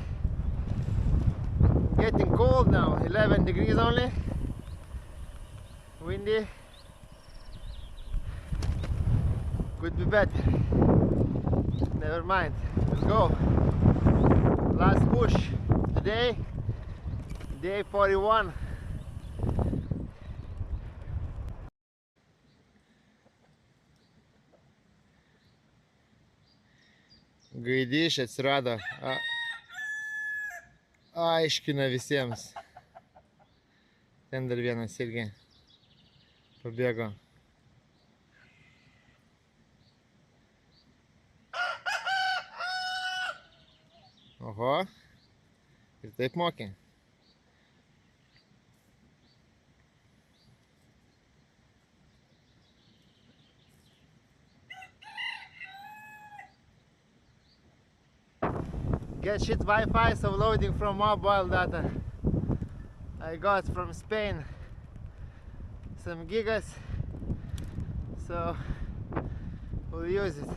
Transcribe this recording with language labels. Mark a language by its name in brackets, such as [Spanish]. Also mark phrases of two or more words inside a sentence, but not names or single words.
[English] Getting cold now, 11 degrees only. Windy. Could be better. Never mind. Let's go. Last push today. Day 41. [Lithuanian] Gaidiš atsirado. Aiškina visiems. Ten dar vienas irgi pabėgo. Oho. Ir taip mokė. [English] Get shit Wi-Fi, so loading from mobile data. I got from Spain some gigas, so we'll use it.